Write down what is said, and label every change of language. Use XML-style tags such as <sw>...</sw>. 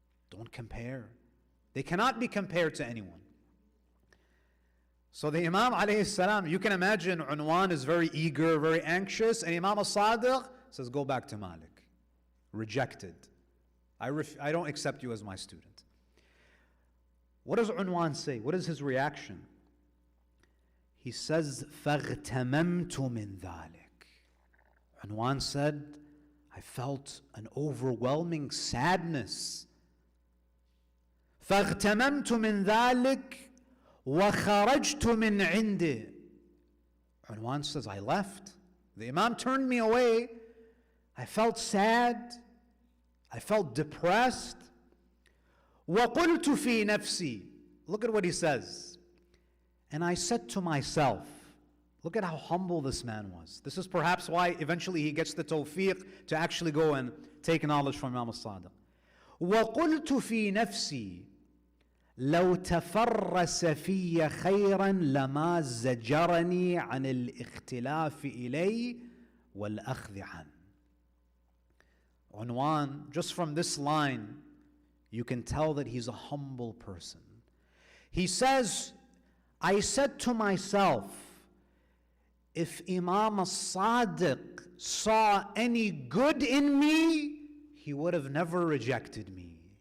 <en>Don't compare. They cannot be compared to anyone. So the Imam alayhi salam, you can imagine Unwan is very eager, very anxious, and Imam al-Sadiq says, go back to Malik. Rejected. I don't accept you as my student. What does Unwan say? What is his reaction? He says,</en> <ar>فَاغْتَمَمْتُ مِنْ ذَلِكَ.</ar> <en>Unwan said, I felt an overwhelming sadness.</en> <ar>فَاغْتَمَمْتُ مِنْ ذَلِكَ وَخَرَجْتُ مِنْ عِنْدِهِ.</ar> <en>Unwan says, I left. The Imam turned me away. I felt sad. I felt depressed.</en> <ar>وَقُلْتُ فِي نَفْسِي.</ar> <en>Look at what he says. And I said to myself, look at how humble this man was. This is perhaps why eventually he gets the tawfiq to actually go and take knowledge from Imam al-Sadiq.</en> <ar>وَقُلْتُ فِي نَفْسِي لو تفرس في خيرا لما زجرني عن الاختلاف إليه والأخذ عنه.</ar> <en>Unwan, just from this line, you can tell that he's a humble person. He says, I said to myself, if Imam al-Sadiq saw any good in me, he would have never rejected me.</en>